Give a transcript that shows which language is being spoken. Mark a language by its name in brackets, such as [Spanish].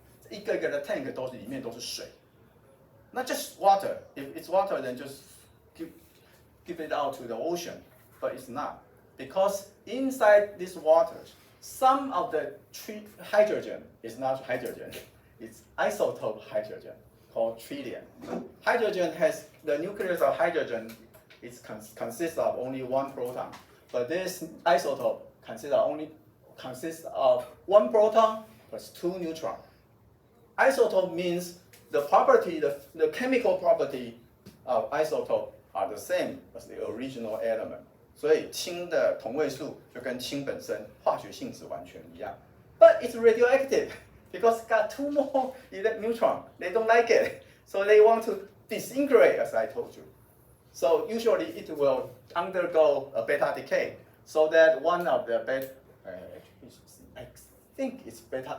[Chinese] 一个一个的 tank 都是里面都是水。 [English] Not just water. If it's water, then just give it out to the ocean. But it's not, because inside this water, some of the hydrogen is not hydrogen. It's isotope hydrogen called tritium. Hydrogen has the nucleus of hydrogen. It consists of only one proton, but this isotope consists of one proton plus two neutrons. Isotope means the property, the chemical property of isotope are the same as the original element. [Chinese] 所以氢的同位素就跟氢本身化学性质完全一样。 [English] But it's radioactive because it's got two more neutrons. They don't like it, so they want to disintegrate, as I told you. So usually it will undergo a beta decay, so that one of the I think it's beta.